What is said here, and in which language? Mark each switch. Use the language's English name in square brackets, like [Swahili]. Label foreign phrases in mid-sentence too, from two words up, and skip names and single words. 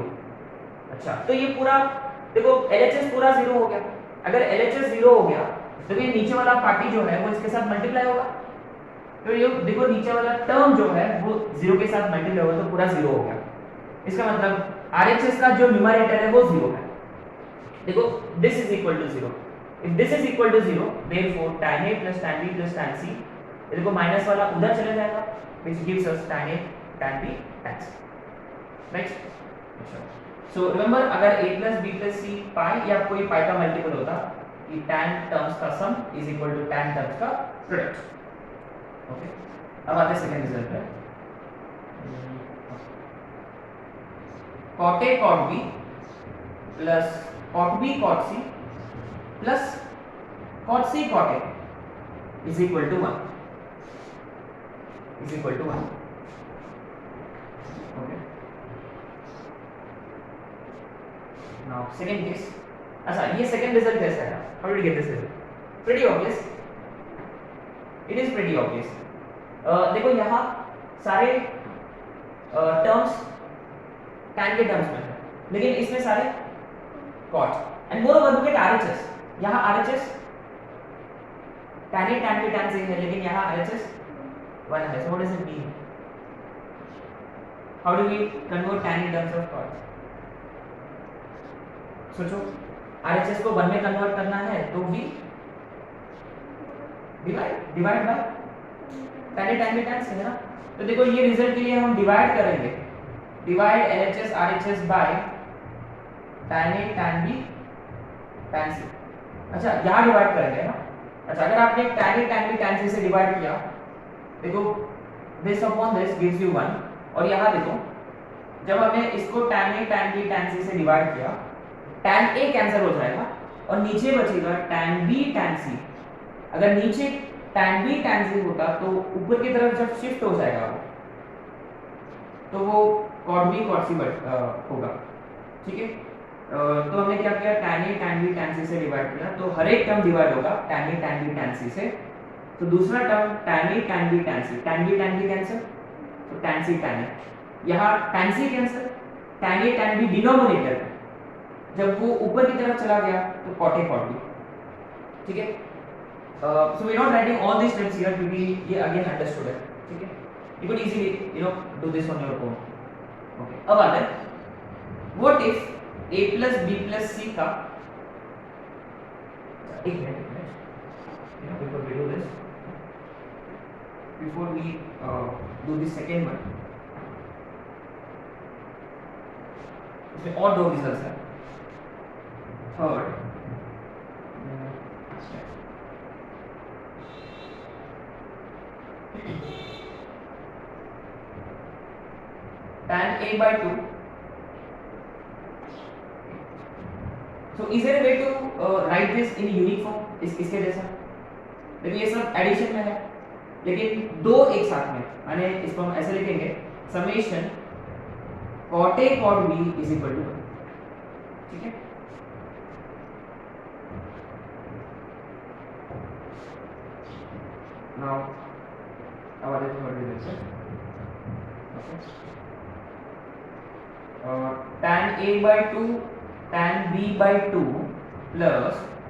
[Hindi] अच्छा, तो ये पूरा देखो LHS पूरा 0 हो गया। अगर LHS 0 हो गया तो ये नीचे वाला पार्टी जो है वो इसके साथ मल्टीप्लाई होगा, तो ये देखो नीचे वाला टर्म जो है वो 0 के साथ मल्टीप्लाई होगा तो पूरा 0 हो गया। इसका मतलब RHS का जो न्यूमरेटर है वो 0 है। देखो [English] this is equal to 0, if this is equal to 0 therefore tan A plus tan B plus tan C, [Hindi] देखो माइनस वाला उधर चले जाएगा [English] which gives us tan A tan B tan C, [Hindi] right? [English] So remember [Hindi] अगर [English] A plus B plus C [Hindi] पाई या कोई पाई का मल्टीपल होता कि tan टर्म्स का सम [English] is equal to [Hindi] tan टर्म्स का प्रोडक्ट। ओके, अब आते हैं [English] second result [Hindi] पे। [English] cot A cot B plus cot B cot C plus cot C cot A is equal to 1, is equal to 1। okay, now second case। [Hindi] अच्छा, ये [English] second result [Hindi] कैसा है? [English] How did you get this result? Pretty obvious, it is pretty obvious. [Hindi] देखो यहाँ सारे टर्म्स tan के टर्म्स में है, लेकिन इसमें सारे cot [English] and moreover look at RHS. [Hindi] यहाँ RHS [English] tan A tan B tan C [Hindi] है, लेकिन यहाँ RHS 1 है। [English] So what does it mean? How do we convert tan in terms of cot? [Hindi] सोचो, RHS को 1 में कन्वर्ट करना है तो [English] we divide by tan A tan B tan C [Hindi] है ना। तो देखो ये रिजल्ट के लिए हम डिवाइड करेंगे, [English] divide LHS RHS by tan A tan B tan C. [Hindi] अच्छा, यहाँ डिवाइड करेंगे ना। अच्छा, अगर आपने [English] tan A tan B tan C [Hindi] से डिवाइड किया, देखो [English] this upon this gives you 1, [Hindi] और यहाँ देखो जब हमने इसको [English] tan A tan B tan C [Hindi] से डिवाइड किया, [English] tan A [Hindi] कैंसिल हो जाएगा और नीचे बचेगा [English] tan B tan C। [Hindi] अगर नीचे [English] tan B tan C [Hindi] होता तो ऊपर की तरफ जब शिफ्ट हो जाएगा वो, तो वो [English] cot B cot C [Hindi] होगा, ठीक है। तो हमने क्या किया, [English] tan A tan B tan C [Hindi] से डिवाइड किया, तो हर एक टर्म डिवाइड होगा [English] tan A tan B tan C [Hindi] से। तो दूसरा टर्म [English] tan A tan B tan C [Hindi] कैंसिल, तो [English] tan C tan A, [Hindi] यहाँ [English] tan C [Hindi] कैंसिल, [English] tan a tan b [Hindi] डिनोमिनेटर में, जब वो ऊपर की तरफ चला गया तो [English] cot a cot b, [Hindi] ठीक है। [English] So we not writing all this steps here [Hindi] क्योंकि ये [English] again understood [Hindi] है, ठीक है। [English] You can easily do this on your own. Okay, [Hindi] अब आता है [English] what if a plus b plus c [Hindi] का, एक मिनट [English] before we do this, before we do the second one, [Hindi] इसमें और दो रिजल्ट्स हैं। [English] थर्ड tan a by 2, so is there a way to write this in unique form, [Hindi] इसके जैसा? देखिए ये सब एडिशन में है लेकिन दो एक साथ में, माने इसको हम ऐसे लिखेंगे समेशन [English] cot a cot b is equal to 1, [Hindi] ठीक है। [English] now our third relation, okay, tan a by 2 tan b by 2 plus